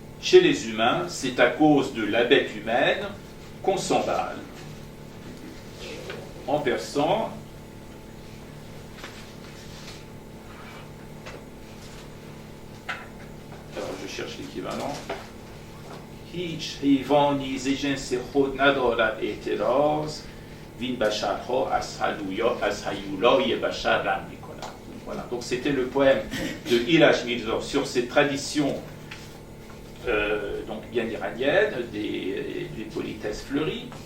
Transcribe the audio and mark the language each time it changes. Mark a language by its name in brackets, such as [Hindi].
[French] Chez les humains, c'est à cause de la bête humaine qu'on s'emballe. En persan, alors je cherche l'équivalent. [Persian] هیچ حیوانی ز جنس خود ندارد اعتراض وین بشرها از هیولای بشر رم می‌کنند. [French] Voilà, donc c'était le poème de Ilhaj Mirza sur ces traditions donc bien iraniennes, des politesses fleuries.